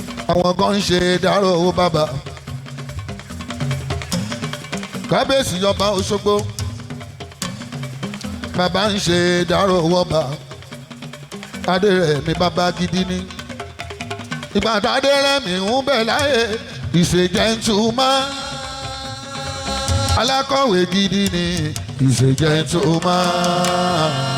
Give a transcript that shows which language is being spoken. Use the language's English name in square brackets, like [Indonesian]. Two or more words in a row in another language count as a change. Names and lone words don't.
[Yoruba] Àwọn kan ń ṣe dárò owó bàbá. Kábíyèsí ọba Òṣogbo. Bàbá ń ṣe dárò owó ọba. Adérẹ̀mí bàbá gidi ni. Ìgbà tá Adérẹ̀mí ń bẹ láyé, [English] he's a gentleman. [Yoruba] Alákọ̀wé gidi ni, [English] he's a gentleman.